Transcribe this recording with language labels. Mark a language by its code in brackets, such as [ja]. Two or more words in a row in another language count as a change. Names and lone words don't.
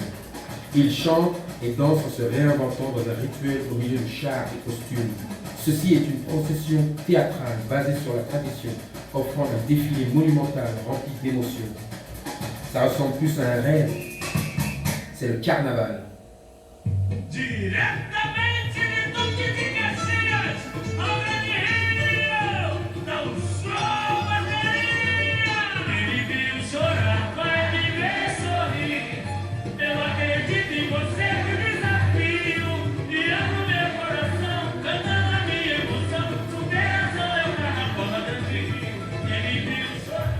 [fr] Ils chantent et dansent en se réinventant dans un rituel au milieu de chars et costumes. Ceci est une procession théâtrale basée sur la tradition, offrant un défilé monumental rempli d'émotions. Ça ressemble plus à un rêve. C'est le carnaval. [pt] Diretamente de Duque de Caxias, ao grande rio, dá sol à Maria. Ele viu chorar, vai me ver sorrir. Eu acredito em você, me desafio. E amo meu coração, cantando a minha emoção. Superação é o carnaval do rio. Ele viu chorar.